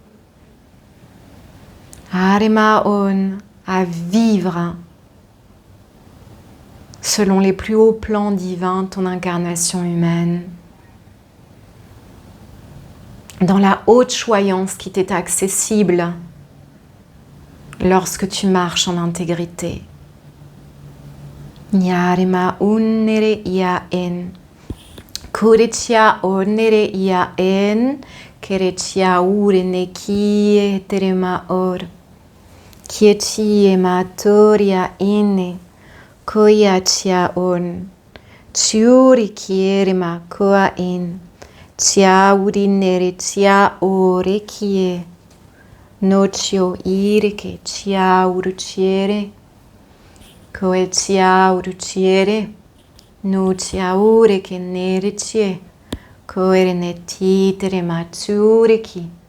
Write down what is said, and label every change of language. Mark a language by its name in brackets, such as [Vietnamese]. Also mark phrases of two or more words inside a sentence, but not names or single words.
[French] Arema on, à vivre selon les plus hauts plans divins, ton incarnation humaine, dans la haute choyance qui t'est accessible lorsque tu marches en intégrité. Nyarema unnere ia en, kuritia onere ia en, keretia urene kie terema or, kietie matoria inne, koyatia on, tiuri kierema koa in, tia urinere tia ore kie, nocio ireke tia uruciere, Koe tia uruciere, no tia ure che nericie, koe ne titere matsureki.